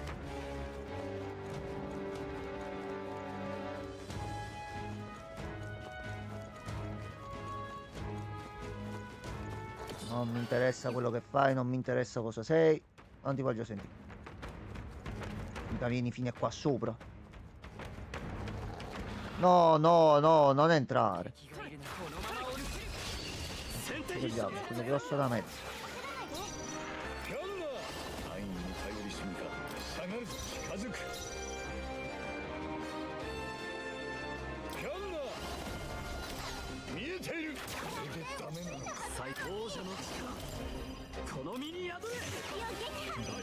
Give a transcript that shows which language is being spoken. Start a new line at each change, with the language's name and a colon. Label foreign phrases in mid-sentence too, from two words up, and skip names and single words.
Italian: Non mi interessa quello che fai, non mi interessa cosa sei, non ti voglio sentire. Mica vieni fino a qua sopra. No, no, no, non entrare.
Japanese: 敵がいるな。このまま追い先手
Italian: Che
Japanese: 必
Italian: diavolo, quello grosso da mezzo.
Japanese: ガンナー安易に頼りすぎか下がるぞ近づくガンナー見えているこれでダメなのか最高王者の力この身に宿れ。